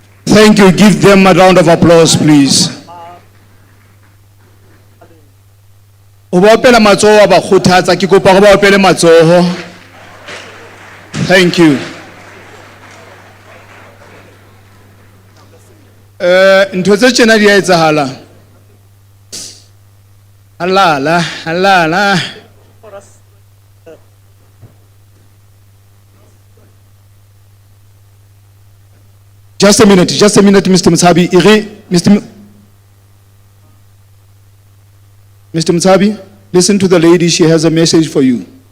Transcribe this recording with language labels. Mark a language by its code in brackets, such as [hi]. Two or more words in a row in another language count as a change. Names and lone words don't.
[en] Thank you. Give them a round of applause, please. Thank you. [st] Ntho tse tjena di a etsahala. Halala. [en] Just a minute, Mr. Mutsabi. Mr. Mutsabi, listen to the lady. She has a message for you.